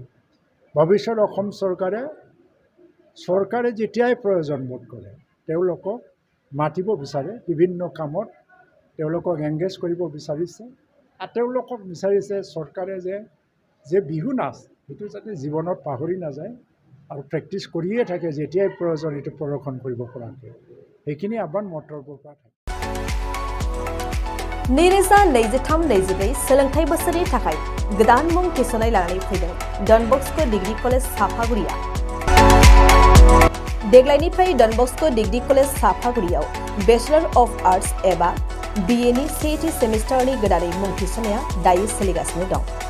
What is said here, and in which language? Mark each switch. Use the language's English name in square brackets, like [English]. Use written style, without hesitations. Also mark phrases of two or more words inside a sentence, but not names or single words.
[Assamese] ভৱিষ্যত অসম চৰকাৰে যেতিয়াই প্ৰয়োজন বোধ কৰে তেওঁলোকক মাতিব বিচাৰে, বিভিন্ন কামত তেওঁলোকক এংগেজ কৰিব বিচাৰিছে। আৰু তেওঁলোকক বিচাৰিছে চৰকাৰে যে বিহু নাচ সেইটো যাতে জীৱনত পাহৰি নাযায় আৰু প্ৰেক্টিছ কৰিয়ে থাকে, যেতিয়াই প্ৰয়োজন এইটো প্ৰদৰ্শন কৰিব পৰাকৈ। সেইখিনি আহ্বান মোৰ তৰফৰ পৰা থাকে। [Bodo] 2023-24 सोलोंथाइ बोसोरनि थाखाय गोदान मुं थिसननाय लानानै फैदों डन बस्क' डिग्री कलेज साफागुरिया। देग्लायनिफ्राय डन बस्क' डिग्री कलेज साफागुरियाव [English] Bachelor of Arts [Bodo] एबा BA नि सेथि सेमिस्टारनि गोदानै मुं थिसननाया दायो सोलिगासिनो दं।